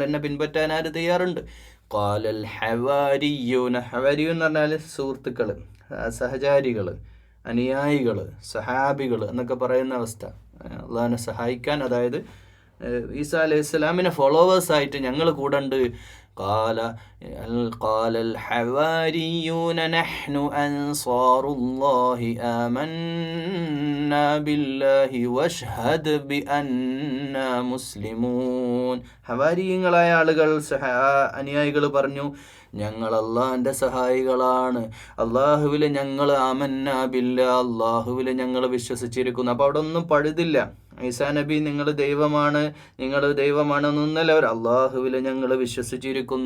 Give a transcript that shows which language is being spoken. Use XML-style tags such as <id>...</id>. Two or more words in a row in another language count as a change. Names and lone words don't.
<ml>എന്നെ പിൻപറ്റാൻ ആര് തയ്യാറുണ്ട്?</ml> <ar>قال الحواريون,</ar> <ml>ഹവാരിയൂൻ എന്ന് പറഞ്ഞാൽ സുഹൃത്തുക്കൾ, സഹചാരികൾ, അനുയായികൾ, സഹാബികൾ എന്നൊക്കെ പറയുന്ന അവസ്ഥ. അള്ളാഹിനെ സഹായിക്കാൻ, അതായത് ഈസാ അലൈഹി സ്വലാമിനെ ഫോളോവേഴ്സായിട്ട് ഞങ്ങൾ കൂടെ ഉണ്ട്.</ml> <ar>قال الحواريون نحن أنصار الله آمنا بالله واشهد بأننا مسلمون.</ar> <ml>ഹവാരിയങ്ങളായ ആളുകൾ, അനുയായികൾ പറഞ്ഞു, ഞങ്ങൾ അള്ളാഹിൻ്റെ സഹായികളാണ്, അള്ളാഹുവിൽ ഞങ്ങൾ</ml> <ar>آمنا بالله,</ar> <ml>അള്ളാഹുവിൽ ഞങ്ങൾ വിശ്വസിച്ചിരിക്കുന്നു. അപ്പോൾ അവിടെ ഒന്നും പഴുതില്ല. ഈസാ നബി നിങ്ങൾ ദൈവമാണെന്നൊന്നല്ല, അവർ അള്ളാഹുവിൽ ഞങ്ങൾ വിശ്വസിച്ചിരിക്കുന്നു.</ml>